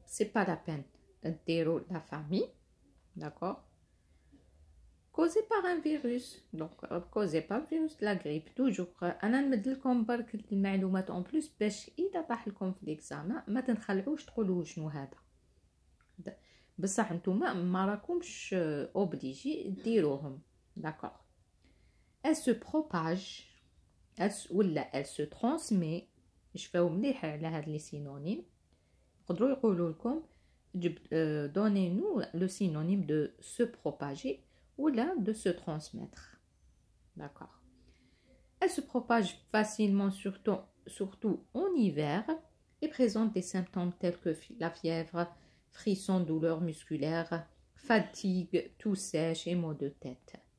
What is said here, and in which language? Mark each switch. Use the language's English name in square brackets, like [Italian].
[French] C'est pas la peine de dire la famille, d'accord? Causée par un virus, donc causée par le virus de la grippe. Toujours, [Arabic] أنا نمد لكم برك المعلومات [French] en plus [Arabic] باش إذا طاح لكم في الإكزامان ما تنخلعوش تقولوا شنو هذا. بصح نتوما ما راكمش اوبليجي ديروهم، [French] d'accord? Elle se propage. Elle se transmet. [Arabic] شفاو مليح على هاد لي سينونيم. يقدروا يقولوا لكم [French] donnez nous le synonyme de se propager ou là de se transmettre, d'accord? Elle se propage facilement surtout en hiver et présente des symptômes tels que la fièvre, frissons, douleurs musculaires, fatigue, toux sèche et maux de tête.